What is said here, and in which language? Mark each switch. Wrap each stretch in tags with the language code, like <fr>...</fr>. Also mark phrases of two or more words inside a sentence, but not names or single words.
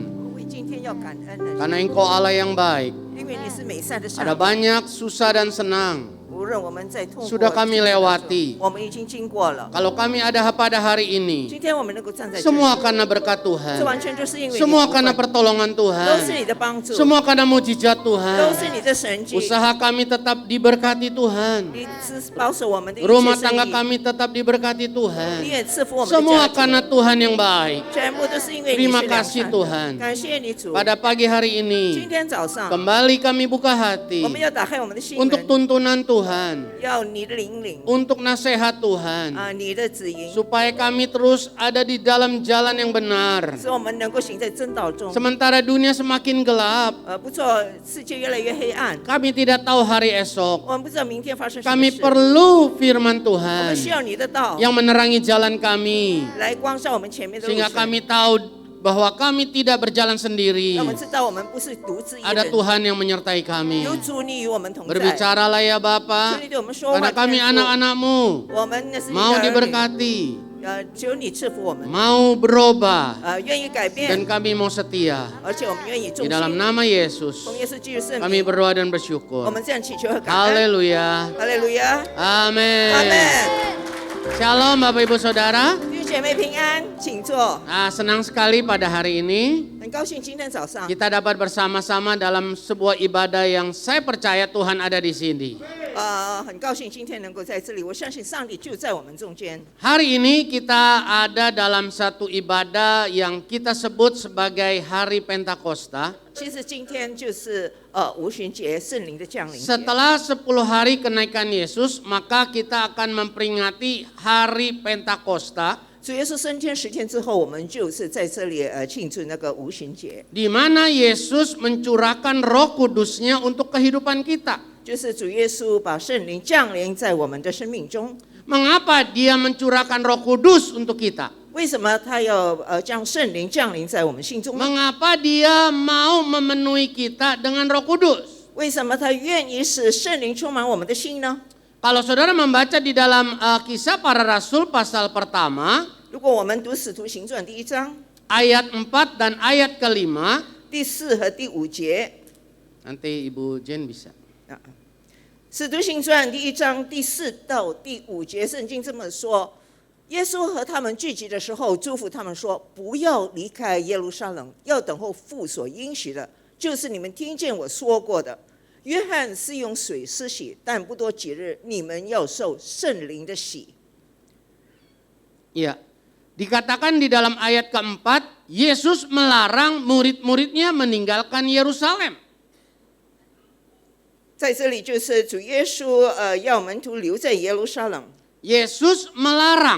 <zh>为今天要感恩的，</zh> <id>karena Engkau Allah yang baik.</id> <zh>因为你是美善的上</zh> <id>Ada</id> <zh>帝。</zh> <id>banyak susah dan senang,</id> <zh>无论我们在痛苦</zh> <id>sudah kami</id> <zh>或者</zh> <id>lewati.</id> <zh>我们已经经过了。</zh> <id>Kalau kami ada pada hari</id> <zh>今</zh> <id>ini,</id> <zh>天我们能够站在这里，</zh> <id>semua karena berkat</id> <zh>这</zh> <id>Tuhan,</id> <zh>完全就是因为你</zh> <id>semua</id> <zh>的</zh> <id>karena</id> <zh>福分</zh> <id>pertolongan</id> <zh>都是</zh> <id>Tuhan,</id> <zh>你的帮助，</zh> <id>semua karena mujizat</id> <zh>都</zh> <id>Tuhan.</id> <zh>是你的神迹。</zh> <id>Usaha kami tetap diberkati Tuhan,</id> <zh>你是保守我们的一</zh> <id>rumah</id> <zh>切生</zh> <id>tangga</id> <zh>意，</zh> <id>kami tetap diberkati</id> <zh>你</zh> <id>Tuhan.</id> <zh>也赐福我们的</zh> <id>Semua</id> <zh>家</zh> <id>karena</id> <zh>庭，</zh> <id>Tuhan yang baik.</id> <zh>全部都是因为你</zh> <id>Terima</id> <zh>是良</zh> <id>kasih</id> <zh>善的。</zh> <id>Tuhan.</id> <zh>感谢你主。</zh> <id>Pada pagi hari</id> <zh>今</zh> <id>ini,</id> <zh>天早上，</zh> <id>kembali kami buka</id> <zh>我</zh> <id>hati</id> <zh>们要打开我们的心门，</zh> <id>untuk tuntunan</id> <zh>为</zh> <id>Tuhan,</id> <zh>要你的领领</zh> <id>untuk nasihat Tuhan,</id> <zh>你的指引，</zh> <id>supaya kami terus ada di dalam jalan yang benar.</id> <zh>使我们能够行在真道中。</zh> <id>Sementara dunia semakin gelap,</id> <zh>不错，世界越来越黑暗，</zh> <id>kami tidak tahu hari esok.</id> <zh>我们不知道明天发生什么</zh> <id>Kami</id> <zh>事。</zh> <id>perlu firman</id> <zh>我</zh> <id>Tuhan</id> <zh>们需要你的道</zh> <id>yang menerangi jalan kami,</id> <zh>来光照我们前面的路</zh> <id>sehingga</id> <zh>程，</zh> <id>kami tahu bahwa kami tidak berjalan sendiri.</id> <zh>让我们知道我们不是独自一</zh> <id>Ada</id> <zh>人，</zh> <id>Tuhan yang menyertai kami.</id> <zh>有主你与我们同在。</zh> <id>Berbicaralah ya</id> <zh>求</zh> <id>Bapa,</id> <zh>你对我们说话，</zh> <id>karena kami</id> <zh>天父</zh> <id>anak-anak-Mu</id> <zh>我们那是你的</zh> <id>mau</id> <zh>儿女，</zh> <id>diberkati,</id> <zh>求你赐福我们，</zh> <id>mau berubah,</id> <zh>愿意改</zh> <id>dan</id> <zh>变，</zh> <id>kami mau setia.</id> <zh>而且我们愿意</zh> <id>Di</id> <zh>忠</zh> <id>dalam</id> <zh>心。</zh> <id>nama Yesus,</id> <zh>奉耶稣基督圣</zh> <id>kami</id> <zh>名，</zh> <id>berdoa dan</id> <zh>我</zh> <id>bersyukur.</id> <zh>们这样祈求和感恩。</zh> <id>Haleluya.</id> <zh>哈利路亚，</zh> <id>Amin.</id> <zh>阿门。</zh> <id>Shalom Bapak Ibu Saudara.</id> <zh>弟兄姐妹平安，请坐。</zh> <id>Senang sekali pada hari ini</id> <zh>很高兴今天早上，</zh> <id>kita dapat bersama-sama dalam sebuah ibadah yang saya percaya Tuhan ada di sini.</id> <zh>很高兴今天能够在这里。我相信上帝就在我们中间。</zh> <id>Hari ini kita ada dalam satu ibadah yang kita sebut sebagai Hari Pentakosta.</id> <zh>其实今天就是五旬节，圣灵的降临节。</zh> <id>Setelah 10 hari kenaikan Yesus, maka kita akan memperingati Hari Pentakosta,</id> <zh>主耶稣升天10天之后，我们就是在这里庆祝那个五旬节，</zh> <id>di mana Yesus mencurahkan Roh Kudus-Nya untuk kehidupan kita.</id> <zh>就是主耶稣把圣灵降临在我们的生命中。</zh> <id>Mengapa Dia mencurahkan Roh Kudus untuk kita?</id> <zh>为什么他要将圣灵降临在我们心中呢？</zh> <id>Mengapa Dia mau memenuhi kita dengan Roh Kudus?</id> <zh>为什么他愿意使圣灵充满我们的心呢？</zh> <id>Kalau saudara membaca di dalam Kisah Para Rasul pasal pertama,</id> <zh>如果我们读使徒行传第1章</zh> <id>ayat 4 dan ayat ke-5,</id> <zh>第4和第5节，</zh> <id>nanti Ibu Jen bisa.</id> <zh>使徒行传第1章第4到第5节，圣经这么说：耶稣和他们聚集的时候，嘱咐他们说：“不要离开耶路撒冷，要等候父所应许的，就是你们听见我说过的。约翰是用水施洗，但不多几日，你们要受圣灵的洗。”</zh> <id>Ya, dikatakan di dalam ayat keempat, Yesus melarang murid-muridnya meninggalkan Yerusalem.</id> <zh>在这里就是主耶稣要门徒留在耶路撒冷，</zh> <id>Yesus melarang.</id>